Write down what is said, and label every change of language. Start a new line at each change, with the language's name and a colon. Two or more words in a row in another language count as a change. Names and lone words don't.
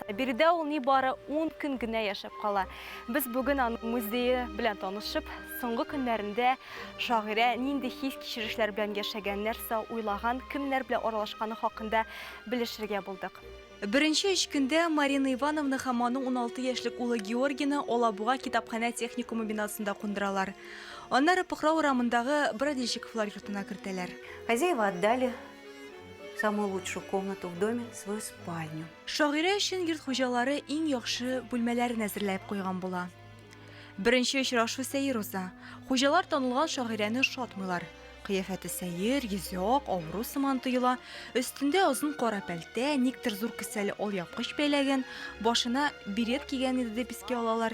Tatar: Биредә ул ни бары 10 көн генә яшәп кала. Без бүген аның музее белән танышып, соңгы көннәрендә шагыйрә нинди хис кичерешләр белән яшәгән, нәрсә уйлаган, кемнәр белән аралашканы хакында белешергә булдык. Беренче 3 көндә Марина Ивановна һәм аның 16 яшьлек улы Георгийны Алабуга китапханә техникумы бинасында кундыралар. Аннары Пөхрә урамындагы Брадичековлар йортына кертәләр.
Russian: Хозяева отдали самую лучшую комнату в доме, свою спальню.
Tatar: Шагыйрә өчен йорт хуҗалары иң яхшы бүлмәләрен әзерләп куйган була. Беренче очрашу сәер уза. Хуҗалар танылган Шагыйрәне шатмыйлар. Кыяфәте сәер, йөзе ак, авыру сыман тоела. Өстендә озын кара пәлтә, никтер зур кесәле алъяпкыч бәйләгән, башына берет кигән иде дип искә алалар.